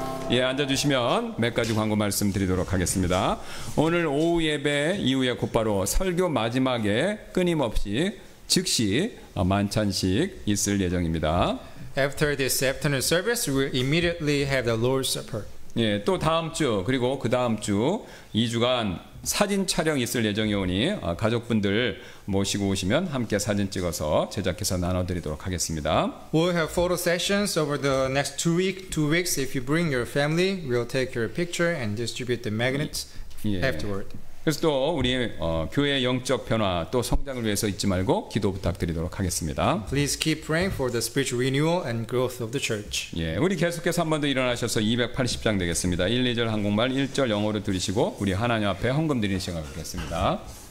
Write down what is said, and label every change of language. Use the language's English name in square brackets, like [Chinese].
[Korean] 예, 앉아주시면 몇 가지 광고 말씀 드리도록 하겠습니다. 오늘 오후 예배 이후에 곧바로 설교 마지막에 끊임없이 즉시 만찬식 있을 예정입니다. [English] After this afternoon service, we will immediately have the Lord's Supper. [Korean] 예, 또 다음 주 그리고 그 다음 주 2주간 사진 촬영 있을 예정이오니 가족분들 모시고 오시면 함께 사진 찍어서 제작해서 나눠드리도록 하겠습니다. [English] We'll have photo sessions over the next 2 weeks. If you bring your family, we'll take your picture and distribute the magnets afterward. [Korean] 그래서 또 우리 교회의 영적 변화 또 성장을 위해서 잊지 말고 기도 부탁드리도록 하겠습니다. [English] Please keep praying for the spiritual renewal and growth of the church. [Korean] 예, 우리 계속해서 한 번 더 일어나셔서 280장 되겠습니다. 1, 2절 한국말 1절 영어로 들으시고 우리 하나님 앞에 헌금 드리는 시간 갖겠습니다.